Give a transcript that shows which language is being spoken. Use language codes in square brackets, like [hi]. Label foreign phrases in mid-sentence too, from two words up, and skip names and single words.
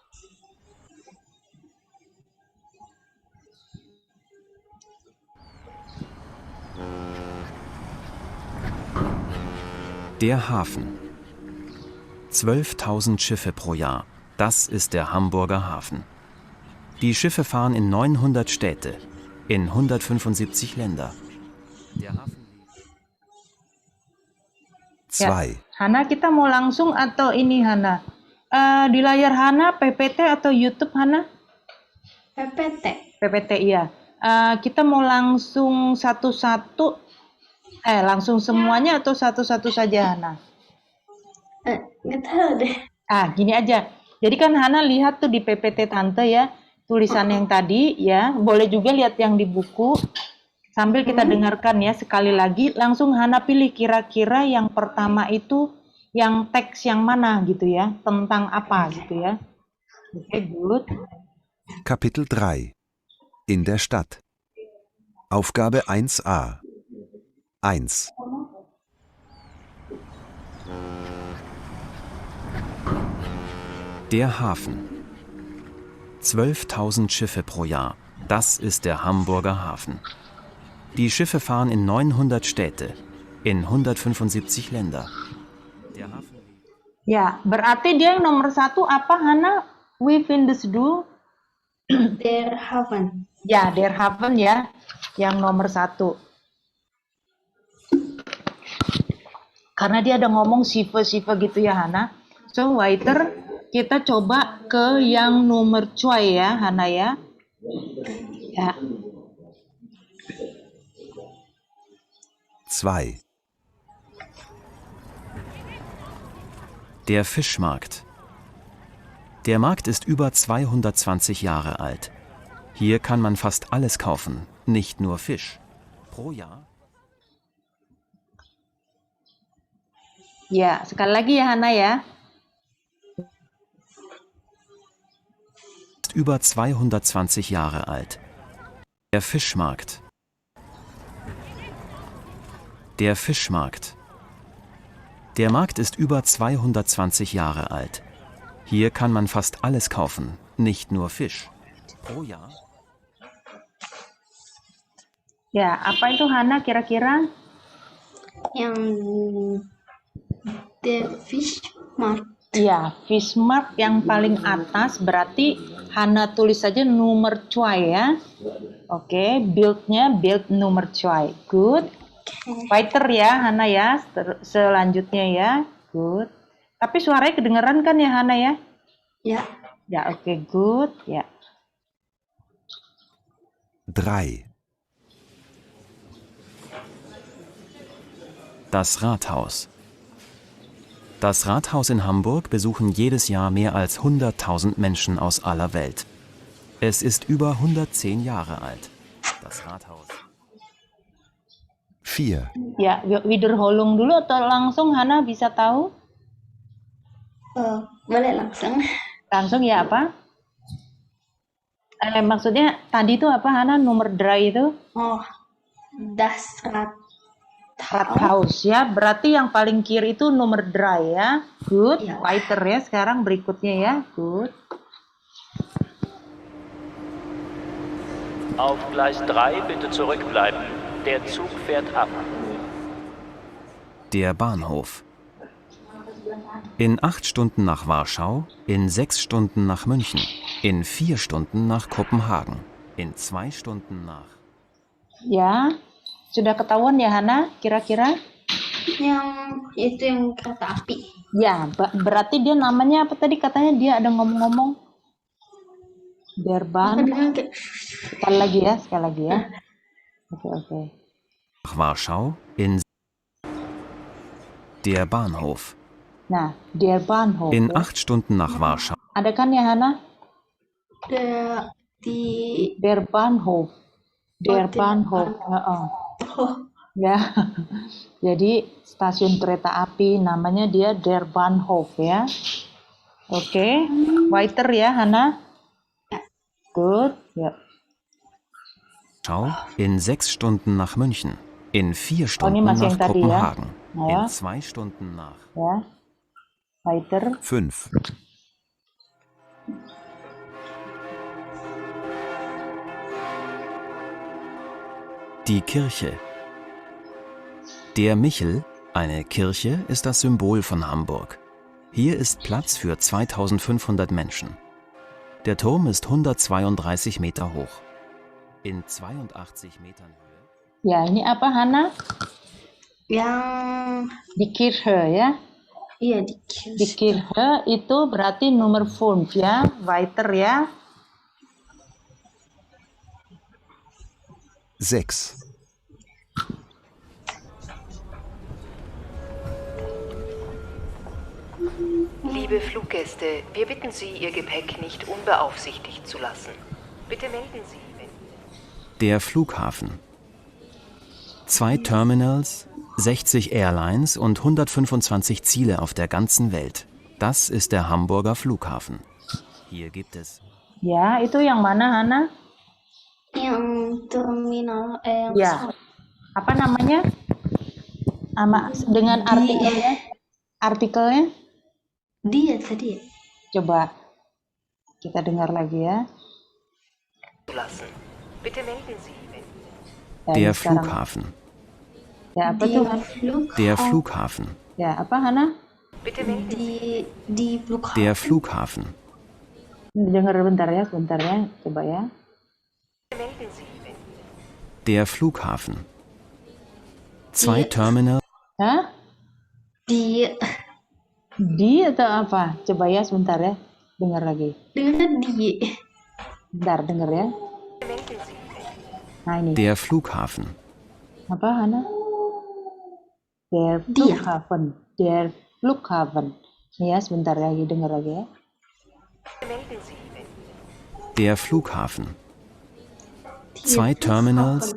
[de] Der Hafen. 12.000 Schiffe pro Jahr. Das ist der Hamburger Hafen. Die Schiffe fahren in 900 Städte, in 175 Länder. Der Hafen. 2. [id] Ya. Hana, kita mau langsung atau ini Hana? Di layar Hana PPT atau YouTube Hana? PPT. PPT iya. Kita mau langsung satu-satu, langsung semuanya atau satu-satu saja Hana? Nggak tahu deh. Gini aja. Jadi kan Hana lihat tuh di PPT Tante ya, tulisan yang tadi ya, boleh juga lihat yang di buku. Sambil kita dengarkan ya sekali lagi, langsung Hana pilih kira-kira yang pertama itu yang teks yang mana gitu ya, tentang apa gitu ya. Oke, good. [de] Kapitel 3. In der Stadt. Aufgabe 1a. 1. Der Hafen. 12.000 Schiffe pro Jahr. Das ist der Hamburger Hafen. Die Schiffe fahren in 900 Städte, in 175 Länder. Der Hafen. [id] Ya, berarti dia yang nomor satu apa Hana? [de] We Findesdu? Der Hafen. [id] Ya, [de] Der Hafen [id] ya, yang nomor satu. Karena dia ada ngomong sife-sife gitu ya Hana. [de] So, weiter, [id] kita coba ke yang nomor 2 ya Hana ya. Ya. [de] 2. Der Fischmarkt. Der Markt ist über 220 Jahre alt. Hier kann man fast alles kaufen, nicht nur Fisch. Pro Jahr. [id] Ya, sekali lagi ya Hana ya. [de] Ist über 220 Jahre alt. Der Fischmarkt. Der Fischmarkt. Der Markt ist über 220 Jahre alt. Hier kann man fast alles kaufen, nicht nur Fisch. Pro Jahr. [id] Ya, apa itu Hana kira-kira? Yang [de] der Fischmarkt. [id] Ya, Fischmarkt yang paling atas, berarti Hana tulis saja nomor 2 ya. Oke, build-nya build nomor 2. Good. Weiter ya, Hana ya. Selanjutnya ya. Good. Tapi suaranya kedengeran kan ya, Hana ya? Ya. Ya, oke, good. Ya. [de] 3. Das Rathaus. Das Rathaus in Hamburg besuchen jedes Jahr mehr als 100.000 Menschen aus aller Welt. Es ist über 110 Jahre alt. Das Rathaus. 4. [id] Ya, Wiederholung dulu atau langsung Hana bisa tahu? Boleh langsung. Langsung ya apa? Maksudnya tadi itu apa Hana nomor dry itu? [de] Oh, das [id] Rathaus ya, berarti yang paling kiri itu nomor dry ya. Good, Ya. weiter ya. Sekarang berikutnya ya, good. [de] Auf Gleis 3 bitte zurückbleiben. Der Zug fährt ab. Der Bahnhof. In 8 Stunden nach Warschau, in 6 Stunden nach München, in 4 Stunden nach Kopenhagen, in 2 Stunden nach... [id] Ya, sudah ketahuan ya Hana, kira-kira? Yang itu yang kereta api. Ya, berarti dia namanya apa tadi katanya dia ada ngomong-ngomong? Berban. Sekali lagi ya. Oke. [de] Nach Warschau, in... Der Bahnhof. Nah, der Bahnhof. In [id] ya. [de] 8 Stunden nach Warschau. [id] Ada kan ya Hana? Di [de] Der Bahnhof. Der der Bahnhof. [id] Ya. Jadi stasiun kereta api namanya dia [de] Der Bahnhof [id] ya. Oke. Weiter ya Hana. Good. Ya. [de] In 6 Stunden nach München. In 4 [id] ini [de] Stunden [id] masih [de] nach [id] yang tadi ya. [de] Kopenhagen. [id] Ya. [de] In 2 Stunden nach... [id] Ya. Weiter. [de] 5. Die Kirche. Der Michel, eine Kirche, ist das Symbol von Hamburg. Hier ist Platz für 2500 Menschen. Der Turm ist 132 Meter hoch. In 82 Metern Höhe. [id] Ya, ini apa Hana? yang [de] Die Kirche ya. [id] iya di [de] Die Kirche [id] itu berarti nomor 5 ya. Weiter ya. [de] 6. Liebe Fluggäste, wir bitten Sie, Ihr Gepäck nicht unbeaufsichtigt zu lassen. Bitte melden Sie, wenn... Der Flughafen. 2 Terminals, 60 Airlines und 125 Ziele auf der ganzen Welt. Das ist der Hamburger Flughafen. Hier gibt es... [id] Ya, itu yang mana Hana? yang terminal yang Ya. Apa namanya? Dengan artikelnya? Artikelnya? dia tadi Coba kita dengar lagi ya. [de] zu lassen. Bitte melden Sie, wenn... [id] Ya, [de] Der [id] ini sekarang. [de] Flughafen. [id] Ya, apa tuh? Han? [de] Der Flughafen. [id] Ya, apa Hana? [de] Bitte melden Sie... [id] di Flughafen. [de] Der Flughafen. [id] Dengar bentar ya. Coba ya. [de] Bitte melden Sie, wenn... Der Flughafen. 2 Terminals. [id] Hah? Di atau apa? Coba ya sebentar ya. Dengar lagi. dengan di Bentar, dengar ya. [de] Bitte melden Sie, wenn... [id] Nah ini. [de] Der Flughafen. [id] Apa Hana? Der Dia. [de] Flughafen. Der Flughafen. [id] Nih ya, sebentar lagi dengar lagi ya. [de] Bitte melden Sie, wenn... Der Flughafen. 2 Terminals.